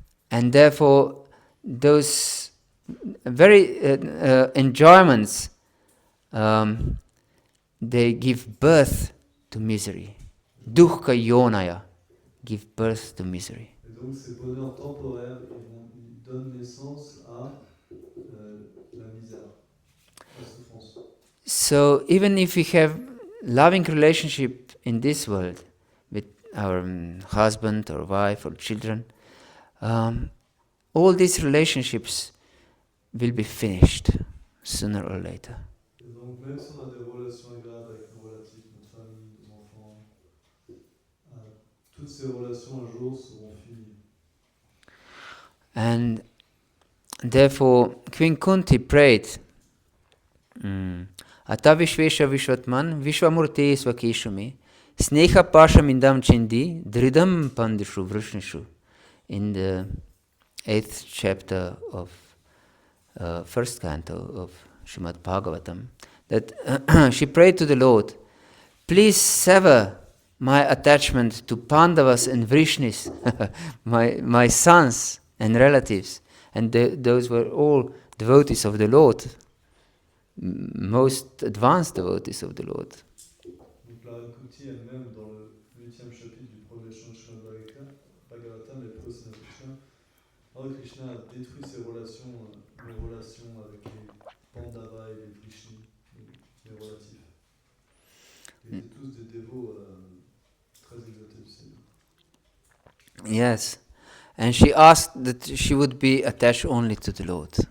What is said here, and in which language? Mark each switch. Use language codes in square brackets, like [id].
[en] And therefore, those very enjoyments, they give birth to misery. Dukkha yonaya, give birth to misery. [fr] Et donc ces bonheurs temporaires, ils donnent naissance à la misère, la souffrance. [en] So even if we have loving relationship in this world with our husband or wife or children, all these relationships will be finished sooner or later. [fr] Et donc même si on a des relations agréables avec nos relatifs, notre famille, nos enfants, toutes ces relations un jour seront finies. [en] And therefore Queen Kunti prayed, [sa] Ata Vishvesha Vishwatman Vishwamurti Swakeshumi Sneha Pashamindam Chindi Dridam Pandishu Vrishnishu, [en] in the 8th chapter of first canto of Srimad Bhagavatam, that she prayed to the Lord, please sever my attachment to Pandavas and Vrishnis, my sons and relatives, and those were all devotees of the Lord, most advanced devotees of the Lord. [fr] Donc la Kuti elle-même, dans le 8e chapitre du premier chant de Srimad Bhagavatam, elle prie aussi notre Krishna. Alors Krishna a détruit ses relations, nos relations avec les Pandavas et les Vrishnis, les relatifs. Ils étaient tous des dévots très exaltés du Seigneur. [en] Yes, and she asked that she would be attached only to the Lord.